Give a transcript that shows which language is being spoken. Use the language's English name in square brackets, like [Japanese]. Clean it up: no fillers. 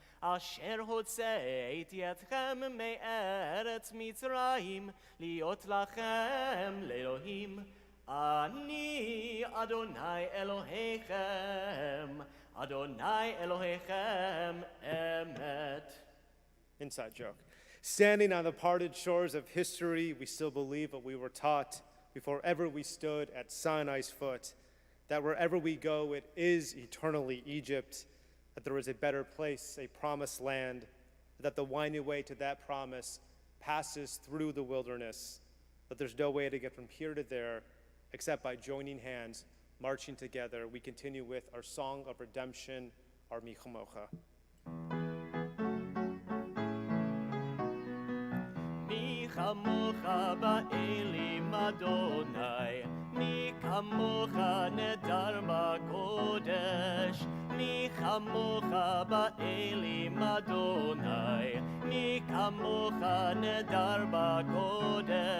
[Hebrew] אשר הוצאתי אתכם מארץ מצרים, להיות לכם לאלוהים. אני אדוני אלוהיכם, אדוני אלוהיכם אמת. [English] Inside joke. Standing on the parted shores of history, we still believe what we were taught before ever we stood at Sinai's foot, that wherever we go, it is eternally Egypt, that there is a better place, a promised land, that the winding way to that promise passes through the wilderness, that there's no way to get from here to there except by joining hands, marching together. We continue with our song of redemption, our Mi Chamocha. [Hebrew] מי כמוך באלים אדוני, מי כמוך נדר בקודש, מי כמוך באלים אדוני, מי כמוך נדר בקודש.